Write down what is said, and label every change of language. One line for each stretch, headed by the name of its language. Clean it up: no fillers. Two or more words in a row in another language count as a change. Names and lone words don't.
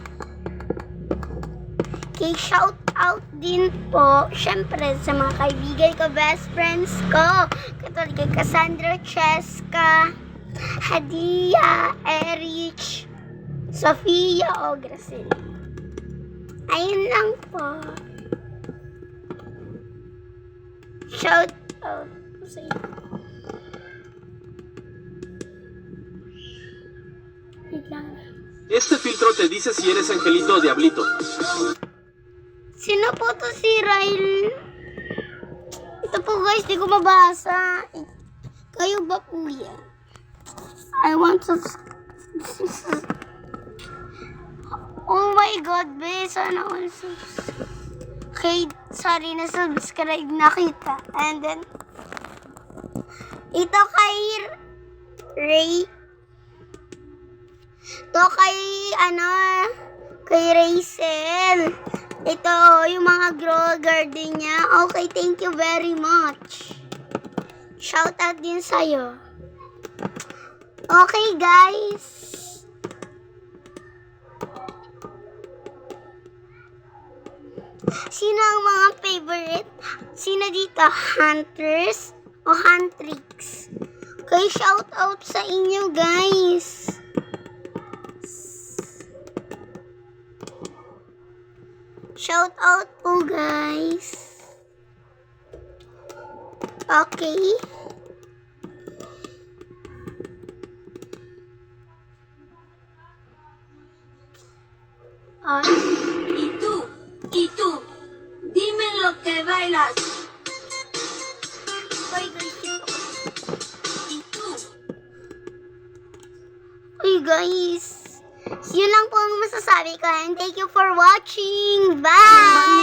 Filipino: Kay shoutout din po syempre sa mga kaibigan ko,
English: best friends
Filipino: ko, katulad kay Cassandra Cheska, Hadia, Erich, Sofia o Gracil. Ayun lang po.
English: Shout out
Filipino: po sa inyo. Wait lang.
Spanish: Este filtro te dice si eres angelito o diablito.
Filipino: Sino po to si Ryle? Ito po guys, di ko mabasa. Kayo ba po yan?
English: I want to... Oh my God, be,
Filipino: sana all
English: okay, sorry,
Filipino: na-subscribe na kita. And then, ito kay Ray. Ito kay, kay Rachel. Ito, yung mga grow garden niya.
English: Okay, thank you very much. Shout out
Filipino: din sa'yo.
English: Okay, guys.
Filipino: Sino ang mga favorite? Sino dito? Hunters o Huntrix?
English: Okay, shout out
Filipino: sa inyo,
English: guys. Shout out
Filipino: po, guys. Okay.
Spanish: Y tú, dime lo que bailas.
English: Okay, guys.
Spanish: Y tú.
English: Okay, guys.
Filipino: Yun lang po ang masasabi ko.
English: And thank you for watching. Bye!